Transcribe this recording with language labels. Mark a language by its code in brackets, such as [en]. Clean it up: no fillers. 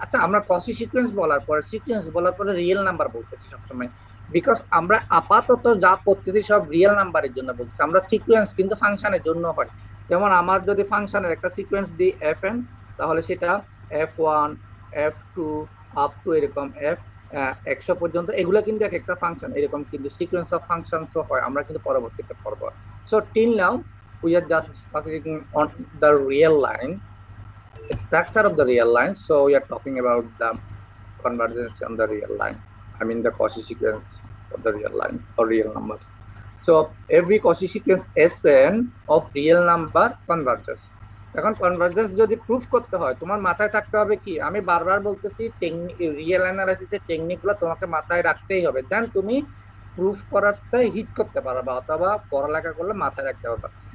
[bn] আচ্ছা আমরা কসি সিকোয়েন্স বলার পরে রিয়েল নাম্বার বলতেছি সবসময়, বিকজ আমরা আপাতত যা করতেছি সব রিয়েল নাম্বারের জন্য বলতেছি, আমরা সিকোয়েন্স কিন্তু ফাংশনের জন্য হয়। যেমন আমার যদি ফাংশনের একটা সিকোয়েন্স দিই fn, তাহলে সেটা f1 f2 আপ টু এরকম f 100 পর্যন্ত, এগুলো কিন্তু এক একটা ফাংশন, এরকম কিন্তু সিকোয়েন্স অফ ফাংশনসও হয়, আমরা কিন্তু পরবর্তীতে পড়ব। [en] So till now we are just discussing on the real line, structure of the real line, so we are talking about the convergence on the real line, I mean the Cauchy sequence of the real line or real numbers. So every Cauchy sequence Sn of real number converges. [bn] এখন convergence যদি proof করতে হয় তোমার মাথায় থাকতে হবে কি, আমি বারবার বলতেছি রিয়েল অ্যানালাইসিসের টেকনিকগুলো তোমাকে মাথায় রাখতেই হবে, দেন তুমি প্রুফ করাতে হিট করতে পারবা অথবা পড়ালেখা করলে মাথায় রাখতে পারবা।